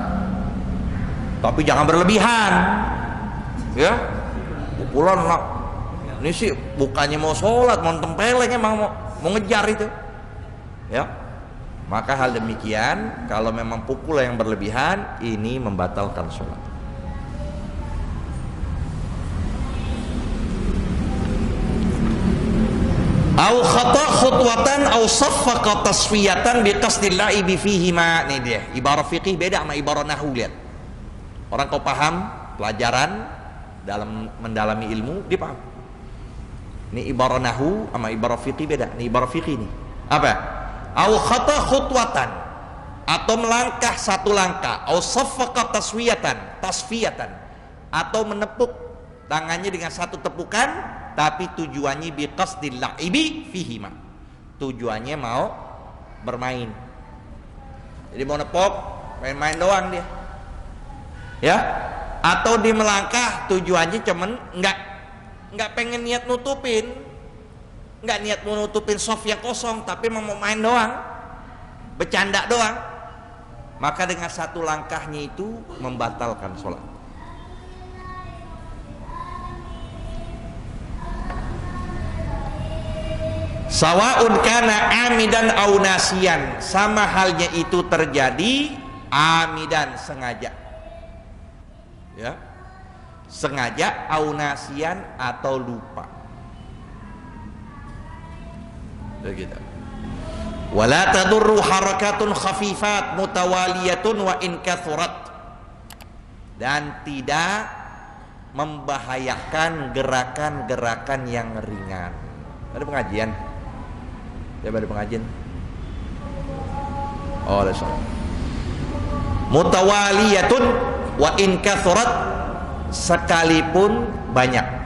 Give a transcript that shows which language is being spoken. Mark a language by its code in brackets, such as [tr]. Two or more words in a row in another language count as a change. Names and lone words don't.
[id] Tapi jangan berlebihan. Ya, pukulan nak. Ini sih bukannya mau sholat, mau tempeleng, emang mau ngejar itu. Ya, maka hal demikian, kalau memang pukulan yang berlebihan, ini membatalkan sholat. [ar] أو خطا خطوة أو صفق تصفيقة بقصد اللعب فيهما. [id] Nih dia, ibarat fikih beda sama ibarat nahwu. Lihat. Orang kau paham pelajaran dalam mendalami ilmu, dia paham. Ini ibarat nahwu sama ibarat fikih beda. Ini ibarat fikih nih. Apa? [ar] أو خطا خطوة, [id] atau melangkah satu langkah, [ar] أو صفق تصفيقة, [id] atau menepuk tangannya dengan satu tepukan, tapi tujuannya [ar] بقصد اللعب فيهما, [id] tujuannya mau bermain. Jadi mau nepok, main-main doang dia, ya. Atau di melangkah tujuannya cuman nggak pengen niat nutupin, nggak niat mau nutupin soft yang kosong, tapi mau main doang, bercanda doang. Maka dengan satu langkahnya itu membatalkan sholat. [ar] سواء كان عامدا أو ناسيا, [id] sama halnya itu terjadi amidan, sengaja, ya, sengaja, [ar] أو ناسيا, [id] atau lupa. Begitu. [ar] ولا تضر حركة خفيفة متوالية وإن كثرت, [id] dan tidak membahayakan gerakan-gerakan yang ringan. Ada pengajian? Ya, ada pengajian. Oh, ada soal. [ar] متوالية وإن كثرت, [id] sekalipun banyak.